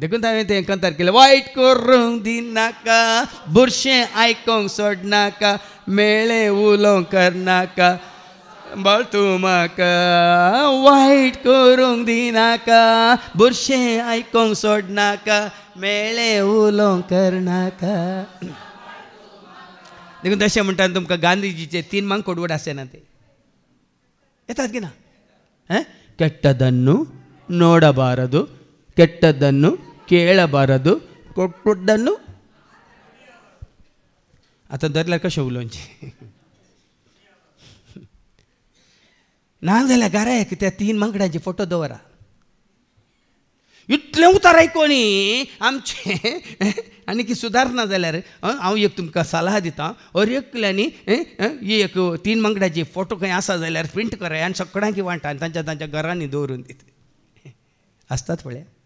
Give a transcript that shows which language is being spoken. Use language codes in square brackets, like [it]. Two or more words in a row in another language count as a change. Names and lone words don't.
[kok] देखून हांवें तें कंतार केलें वायट करूंक दिनाका बुरशें आयकोंक सोडनाका मेळ्ळें उलोवंक करनाका बळ तूं म्हाका वायट करूंक दिनाका बुरशें आयकोंक सोडनाका मेळ्ळें उलोवंक करनाका. देखून तशें म्हणटा तुमकां गांधीजीचे 3 मांकोड आसना ते येतात की ना [kn] ಕೆಟ್ಟದನ್ನು ನೋಡಬಾರದು ಕೆಟ್ಟದನ್ನು ಕೇಳಬಾರದು ಕೊಟ್ಟದ್ದನ್ನು [kok] आता धरल्यार कशें उलोवचें नाजाल्यार घराक त्या 3 मांकडांचे फोटो दवरा इतलें उतार आयकोनी आमचे आनी की सुदारना जाल्यार हांव एक तुमकां सल्ला दितां एकल्यांनी ही एक 3 मांकडांचे फोटो खंय आसा जाल्यार प्रिंट कराय आनी सगळ्यांक वांटा आनी तांच्या घरांनी दवरून दिता आसतात पळय.